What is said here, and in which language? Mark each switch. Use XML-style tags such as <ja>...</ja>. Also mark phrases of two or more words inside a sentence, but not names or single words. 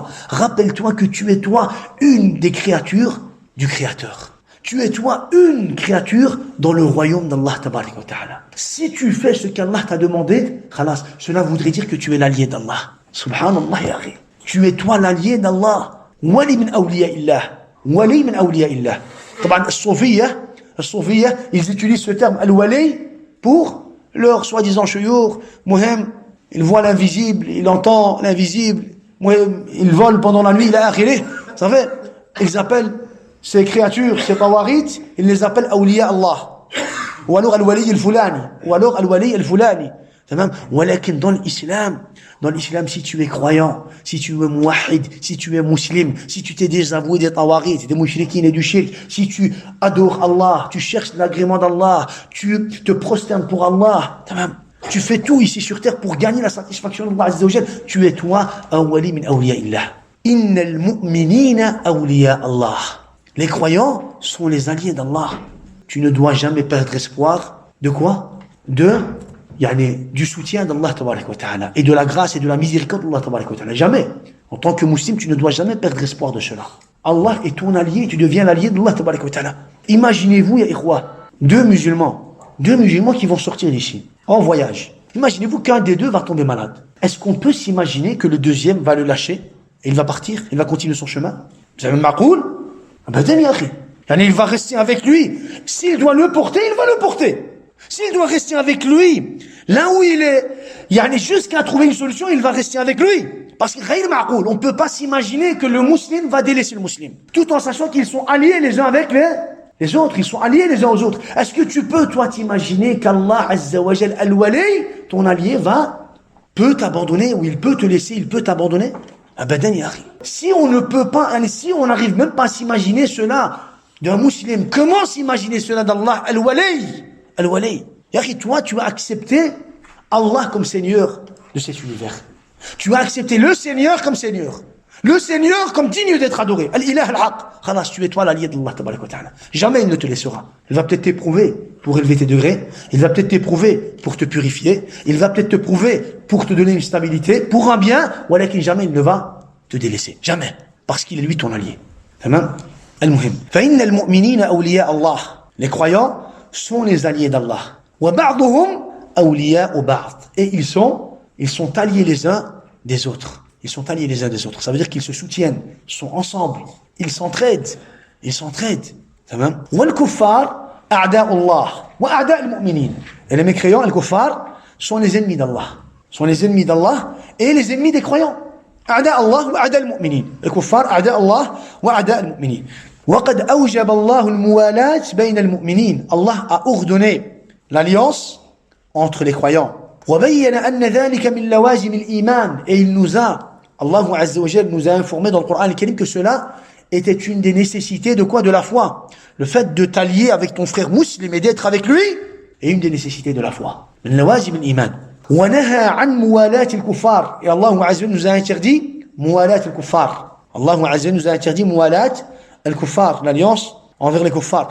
<fr>Rappelle-toi que tu es toi une des créatures du Créateur. Tu es toi une créature dans le royaume d'Allah</fr> <ar>تبارك وتعالى.</ar> <fr>Si tu fais ce qu'Allah t'a demandé, khalas, cela voudrait dire que tu es l'allié d'Allah.</fr> <ar>سبحان الله يا أخي.</ar> <fr>Tu es toi l'allié d'Allah.</fr> <ar>ولي من أولياء الله.</ar> <fr>Al-Soufiyya, ils utilisent ce terme al-wali pour leur soi-disant</fr> <ar>شيوخ مهم.</ar> <fr>Il voit l'invisible, il entend l'invisible, il vole pendant la nuit, il a akhiré. Vous savez, ils appellent ces créatures, ces tawarit, ils les appellent awliya Allah. Ou alors</fr> <ar>الولي الفلاني.</ar> <fr>Walakin dans l'islam, si tu es croyant, si tu es muwahhid, si tu es musulman, si tu t'es désavoué des tawarit, des mushrikines et du shirk, si tu adores Allah, tu cherches l'agrément d'Allah, tu te prosternes pour Allah, tu fais tout ici sur terre pour gagner la satisfaction d'Allah</fr> <ar>عز وجل.</ar> <fr>Tu es toi un</fr> <ar>ولي من أولياء الله. إن المؤمنين أولياء الله.</ar> <fr>Les croyants sont les alliés d'Allah. Tu ne dois jamais perdre espoir de quoi? Du soutien d'Allah</fr> <ar>تبارك وتعالى</ar> <fr>et de la grâce et de la miséricorde d'Allah</fr> <ar>تبارك وتعالى.</ar> <fr>Jamais. En tant que musulman, tu ne dois jamais perdre espoir de cela. Allah est ton allié et tu deviens l'allié d'Allah</fr> <ar>تبارك وتعالى.</ar> <fr>Imaginez-vous,</fr> <ar>يا إخوة,</ar> <fr>deux musulmans qui vont sortir d'ici en voyage. Imaginez-vous qu'un des deux va tomber malade. Est-ce qu'on peut s'imaginer que le deuxième va le lâcher et il va partir, il va continuer son chemin? Vous avez</fr> <ar>معقول أبدا يا أخي.</ar> <fr>Il va rester avec lui. S'il doit le porter, il va le porter. S'il doit rester avec lui, là où il est, jusqu'à trouver une solution, il va rester avec lui. Parce que on ne peut pas s'imaginer que le musulman va délaisser le musulman. Tout en sachant qu'ils sont alliés les uns avec les autres. Ils sont alliés les uns aux autres. Est-ce que tu peux, toi, t'imaginer qu'Allah</fr> <ar>عز وجل الولي,</ar> <fr>ton allié, peut t'abandonner, ou il peut te laisser, il peut t'abandonner?</fr> <ar>أبدا يا أخي.</ar> <fr>Si on ne peut pas, si on n'arrive même pas à s'imaginer cela d'un musulman, comment s'imaginer cela d'Allah al-Wali? Al-Wali.</fr> <ar>يا أخي,</ar> <fr>toi, tu as accepté Allah comme Seigneur de cet univers. Tu as accepté le Seigneur comme Seigneur. Le Seigneur comme digne d'être adoré.</fr> <ar>الإله الحق.</ar> <fr>Khalas, tu es toi l'allié d'Allah</fr> <ar>تبارك وتعالى.</ar> <fr>Jamais il ne te laissera. Il va peut-être t'éprouver pour élever tes degrés. Il va peut-être t'éprouver pour te purifier. Il va peut-être te prouver pour te donner une stabilité, pour un bien. Walakin jamais il ne va te délaisser. Jamais. Parce qu'il est lui ton allié.</fr> <ar>تمام المهم. فإن المؤمنين أولياء الله.</ar> <fr>Les croyants sont les alliés d'Allah.</fr> <ar>وبعضهم أولياء بعض.</ar> <fr>Et ils sont alliés les uns des autres. Ils sont alliés les uns des autres. Ça veut dire qu'ils se soutiennent, ils sont ensemble, ils s'entraident. Tamam?</fr> <ar>والكفار أعداء الله وأعداء المؤمنين.</ar> <fr>Et les mécréants, les kuffars, sont les ennemis d'Allah. Sont les ennemis d'Allah et les ennemis des croyants.</fr> <ar>أعداء الله وأعداء المؤمنين. Les kuffars أعداء الله وأعداء المؤمنين. وقد أوجب الله الموالاة بين المؤمنين.</ar> <fr>Allah a ordonné l'alliance entre les croyants.</fr> <ar>وبين أن ذلك من لوازم الإيمان.</ar> <fr>Et Allah</fr> <ar>عز وجل</ar> <fr>nous a informé dans le Coran al-Karim que cela était une des nécessités de quoi? De la foi. Le fait de t'allier avec ton frère musulman et d'être avec lui est une des nécessités de la foi.</fr> <ar>من لوازم الإيمان. ونهى عن موالاة الكفار.</ar> <fr>Et Allah</fr> <ar>عز وجل</ar> <fr>nous a interdit</fr> <ar>موالاة الكفار.</ar> <fr>Allah</fr> <ar>عز وجل</ar> <fr>nous a interdit</fr> <ar>موالاة الكفار,</ar> <fr>l'alliance envers les kuffars.</fr>